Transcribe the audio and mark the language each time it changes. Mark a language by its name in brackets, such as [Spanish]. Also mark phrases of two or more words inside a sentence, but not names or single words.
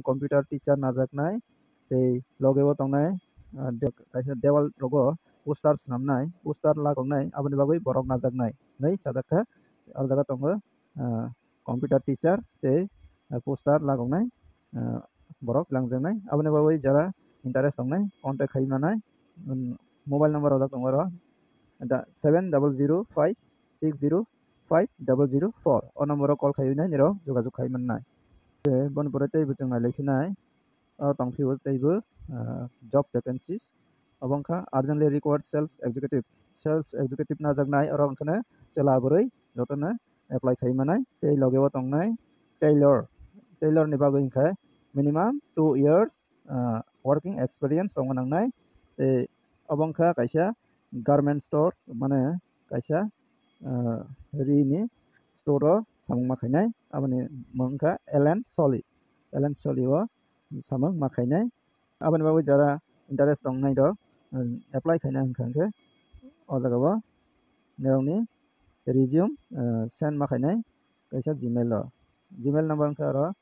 [English] computer teacher [Kok Borok] najaknai tei logeo tongnai kaisa dewal rogo poster swnamnai poster lagongnai aboni bagui borok najaknai nei sajakha o jaga tongo [English] computer teacher [Kok Borok] tei poster lagongnai borok langjaknai aboni bagui jara interest tongnai contact khaimanai [English] mobile number [Kok Borok] rojak tongo ro 7005605004 o number o call khaibinai niro jogajog khaimannai bon pore tei bwchung nailaifinai o tongphio teibo [English] job vacancies [Kok Borok] abongkha urgently [English] required sales executive [Kok Borok] najaknai oro wngkhane chela bwrui jotone apply khaimanai tei logeo tongnai tailor ni bagui wngkha [English] minimum 2 years working experience [Kok Borok] tongo nangnai tei abongkha kaisa [English] garment store [Kok Borok] mane kaisa rini store o samung makhainai aboni mongkha Ellen Soli o samung makhainai aboni bagui jara interest tongnai ro apply khaina wngkha o jagao nirokni [English] resume send [Kok Borok] makhainai kaisa [English] gmail number [Kok Borok] wngkha ro